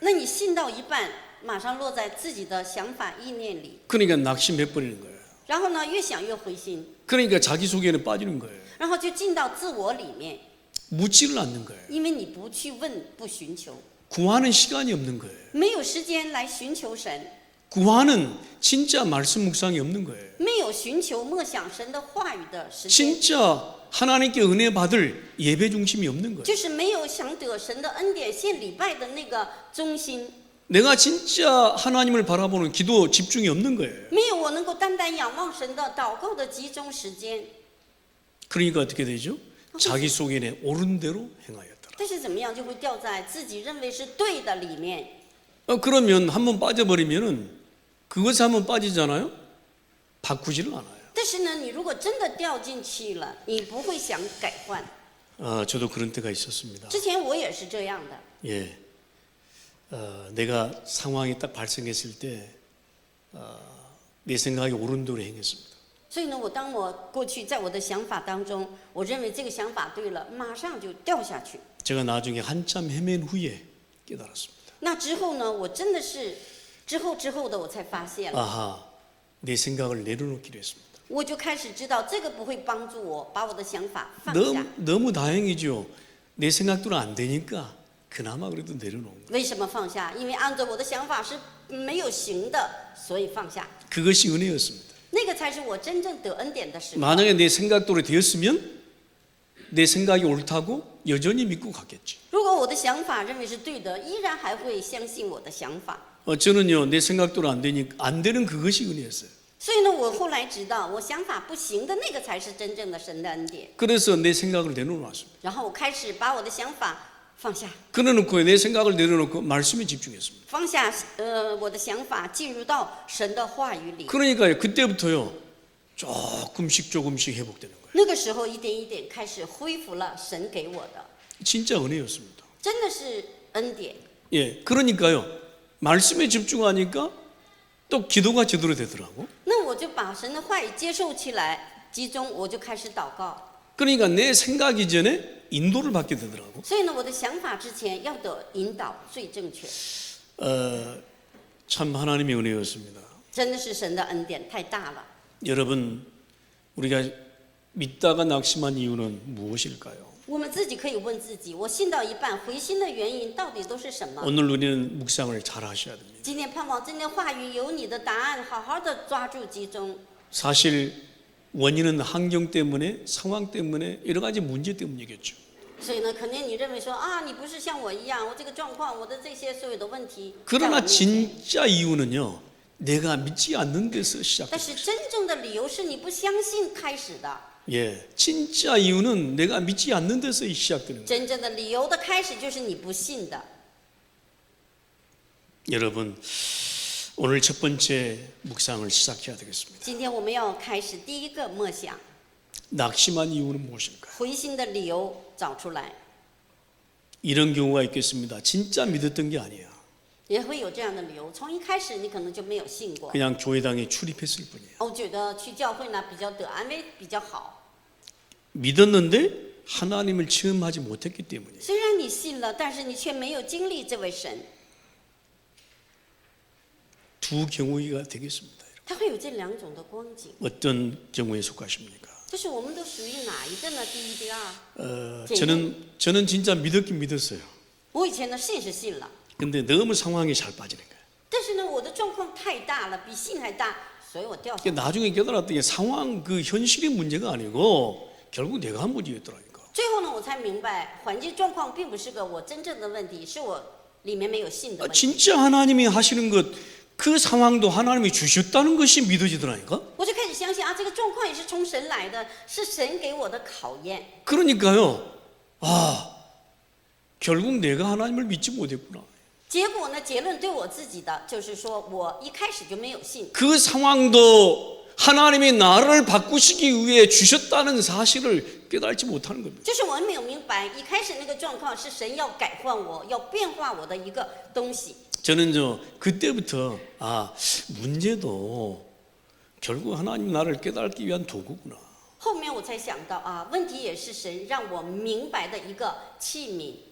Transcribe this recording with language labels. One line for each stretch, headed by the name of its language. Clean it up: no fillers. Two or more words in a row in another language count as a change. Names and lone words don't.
Chinese: 那你信到一半，马上落在自己的想法意念里，
Korean: 그러니까 낙심해 버리는 거예요.
Chinese: 然后呢越想越回心，
Korean: 그러니까 자기 속에는 빠지는 거예요.
Chinese: 然后就进到自我里面，
Korean: 묻지를 않는 거예요.
Chinese: 因为你不去问，不寻求，
Korean: 구하는 시간이 없는 거예요.
Chinese: 没有时间来寻求神，
Korean: 구하는 진짜 말씀 묵상이 없는 거예요.
Chinese: 没有寻求默想神的话语的时间，
Korean: 진짜 하나님께 은혜 받을 예배 중심이 없는 거예요.
Chinese: 就是没有想得神的恩典献礼拜的那个中心，
Korean: 내가 진짜 하나님을 바라보는 기도 집중이 없는 거예요.
Chinese: 没有我能够单单仰望神的祷告的集中时间。
Korean: 그러니까 어떻게 되죠? 자기 속에 옳은 대로 행하였더라.
Chinese: 但是怎么样就会掉在自己认为是对的里面。
Korean: 그러면 한번 빠져버리면은 그것에 한번 빠지잖아요. 바꾸지를 않아요.
Chinese: 但是呢，你如果真的掉进去了，你不会想改换。
Korean: 저도 그런 때가 있었습니다.
Chinese: 之前我也是这样的，
Korean: 예, 내가 상황이 딱 발생했을 때 내 생각이 옳은 대로 행했습니다.
Chinese: 所以呢，当我过去在我的想法当中，我认为这个想法对了，马上就掉下去。
Korean: 제가 나중에 한참 헤맨 후에 깨달았습니다.
Chinese: 那之后呢，我真的是之后的我才发现了，
Korean: 아하, 내 생각을 내려놓기로 했습니다.
Chinese: 我就开始知道这个不会帮助我把我的想法放下。
Korean: 너무 다행이죠. 내 생각대로 안 되니까 그나마 그래도 내려놓은 거예요.
Chinese: 为什么放下？因为按照我的想法是没有行的，所以放下。
Korean: 그것이 은혜였습니다.
Chinese: 那个才是我真正得恩典的时候。
Korean: 만약에 내 생각대로 되었으면 내 생각이 옳다고 여전히 믿고 갔겠지.
Chinese: 如果我的想法认为是对的，依然还会相信我的想法。
Korean: 저는요, 내 생각대로 안 되는 그것이 은혜였어요.
Chinese: 所以呢，我后来知道，我想法不行的那个才是真正的神的恩典。
Korean: 그래서 내 생각을 내려놓았습니다.
Chinese: 然后我开始把我的想法放下，
Korean: 그래놓고 내 생각을 내려놓고 말씀에 집중했습니다.
Chinese: 放下我的想法，进入到神的话语里。
Korean: 그러니까요, 그때부터요, 조금씩 회복되는 거예요.
Chinese: 那个时候一点一点开始恢复了神给我的，
Korean: 진짜 은혜였습니다.
Chinese: 真的是恩典。
Korean: 예, 그러니까요, 말씀에 집중하니까 또 기도가 제대로 되더라고.
Chinese: 那我就把神的话语接受起来，集中我就开始祷告。
Korean: 그러니까 내 생각 이전에 인도를 받게 되더라고.
Chinese: 所以呢，我的想法之前要得引导最正确，
Korean: 참 하나님의 은혜였습니다.
Chinese: 真的是神的恩典太大了。
Korean: 여러분, 우리가 믿다가 낙심한 이유는 무엇일까요?
Chinese: 我们自己可以问自己：我信到一半回心的原因到底都是什么？
Korean: 오늘 우리는 묵상을 잘 하셔야 됩니다.
Chinese: 今天盼望今天话语有你的答案，好好的抓住集中。
Korean: 사실 원인은 환경 때문에, 상황 때문에, 여러 가지 문제 때문이겠죠.
Chinese: 所以呢，可能你认为说啊，你不是像我一样，我这个状况，我的这些所有的问题。
Korean: 그러나 진짜 이유는요, 내가 믿지 않는 데서
Chinese: 但
Korean: 시작돼요.
Chinese: 是真正的理由是你不相信开始的，
Korean: 예, 진짜 이유는 내가 믿지 않는 데서 시작되는 거예요.
Chinese: 真正的理由的开始就是你不信的。
Korean: 여러분, 오늘 첫 번째 묵상을 시작해야 되겠습니다.
Chinese: 今天我们要开始第一个默想，
Korean: 낙심한 이유는 무엇일까요?
Chinese: 回心的理由找出来。
Korean: 이런 경우가 있겠습니다. 진짜 믿었던 게 아니에요.
Chinese: 也会有这样的理由，从一开始你可能就没有信过。
Korean: 그냥 교회당에 출입했을 뿐이에요.
Chinese: 我觉得去教会呢比较得安慰，比较好。
Korean: 믿었는데 하나님을 체험하지 못했기 때문이에요.
Chinese: 虽然你信了，但是你却没有经历这位神。
Korean: 두 경우가 되겠습니다.
Chinese: 它会有这两种的光景，
Korean: 어떤 경우에 속하십니까?
Chinese: 就是我们都属于哪一个呢？第一、第二。
Korean: 저는 진짜 믿었긴 믿었어요.
Chinese: 我以前呢信是信了，
Korean: 근데 너무 상황이 잘 빠지는 거예요.
Chinese: 但是呢我的状况太大了，比信还大，所以我掉下来。
Korean: 그러니까 나중에 깨달았더니 상황 그 현실이 문제가 아니고 결국 내가 한 문제였더라니까.
Chinese: 最后呢我才明白，环境状况并不是个我真正的问题，是我里面没有信的问题。
Korean: 진짜 하나님이 하시는 것, 그 상황도 하나님이 주셨다는 것이 믿어지더라니까.
Chinese: 我就开始相信啊，这个状况也是从神来的，是神给我的考验。
Korean: 그러니까요. 아, 결국 내가 하나님을 믿지 못했구나.
Chinese: 结果呢，结论对我自己的就是说，我一开始就没有信。
Korean: 그 상황도 하나님이 나를 바꾸시기 위해 주셨다는 사실을 깨달지 못하는 겁니다.
Chinese: 就是我没有明白，一开始那个状况是神要改换我，要变化我的一个东西。
Korean: 저는 그때부터 문제도 결국 하나님 나를 깨닫기 위한 도구구나.
Chinese: 后面我才想到啊，问题也是神让我明白的一个器皿。